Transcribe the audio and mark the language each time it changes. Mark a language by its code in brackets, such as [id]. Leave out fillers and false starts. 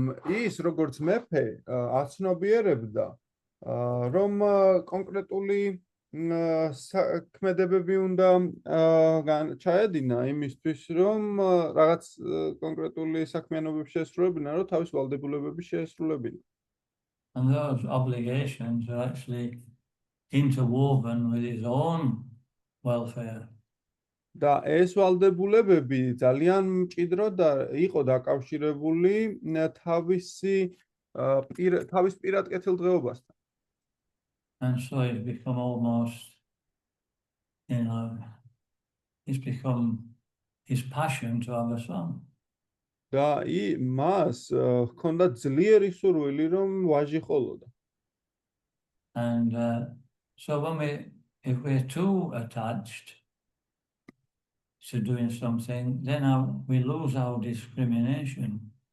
[ka] ის როგორც მეფე აცნობიერებდა რომ კონკრეტული საქმედებები უნდა ჩაედინა იმისთვის რომ რაღაც კონკრეტული საქმიანობები შეესრულებინა რომ თავის ვალდებულებები შეესრულებინა. [en] And those obligations are actually interwoven with his own welfare. [ka] და ეს ვალდებულებები ძალიან მჭიდროდ იყო დაკავშირებული თავის პირად კეთილდღეობასთან. [en] And so it's become almost, it's become his passion to have a son. [ka] და მას ჰქონდა ძლიერი სურვილი რომ ვაჟი ყოლოდა. [en] And so if we're too attached to doing something, then we lose our discrimination.